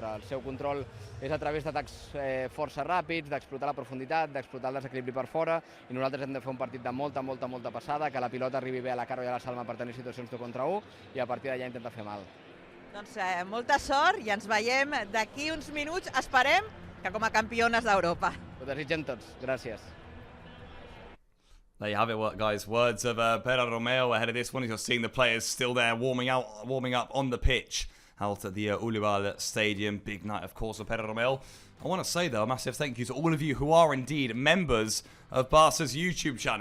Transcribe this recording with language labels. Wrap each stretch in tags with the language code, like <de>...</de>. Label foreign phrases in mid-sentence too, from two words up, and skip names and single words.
<ca>El seu control és a través d'atacs força ràpids, d'explotar la profunditat, d'explotar el desequilibri per fora, i nosaltres hem de fer un partit de molta passada, que la pilota arribi bé a la Caro i a la Salma per tenir situacions 2 contra 1, i a partir d'allà intentar fer mal. Doncs molta sort i ens veiem d'aquí uns minuts, esperem que com a campiones d'Europa. Ho desitgem tots. Gràcies.</ca> <en>There you have it, guys. Words of Pere Romeu ahead of this one. You're seeing the players still there warming up on the pitch out at the UWCL Stadium. Big night, of course, of Pere Romeu. I want to say, though, a massive thank you to all of you who are indeed members of Barca's YouTube channel.</en>